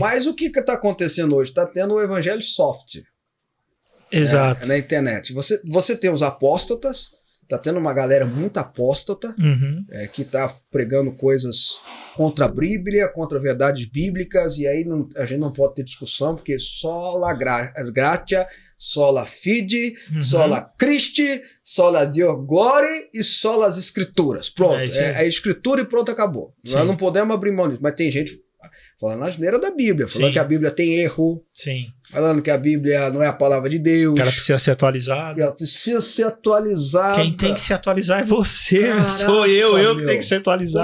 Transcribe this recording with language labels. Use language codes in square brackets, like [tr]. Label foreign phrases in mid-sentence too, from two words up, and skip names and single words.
[pt] Mas o que tá acontecendo hoje? Tá tendo o evangelho soft. Exato. Na internet. Você tem os apóstatas. Tá tendo uma galera muito apóstata, que tá pregando coisas contra a Bíblia, contra verdades bíblicas, e aí a gente não pode ter discussão, porque [la] sola gratia, sola fide, sola Christi, sola Deo glory [pt] e sola as escrituras. Pronto, é a escritura e pronto, acabou. Sim. Nós não podemos abrir mão disso, mas tem gente falando a asneira da Bíblia, falando que a Bíblia tem erro. Sim. Falando que a Bíblia não é a palavra de Deus. Que ela precisa ser atualizada. Que ela precisa ser atualizada. Quem tem que se atualizar é você. Caraca, sou eu que tenho que ser atualizado.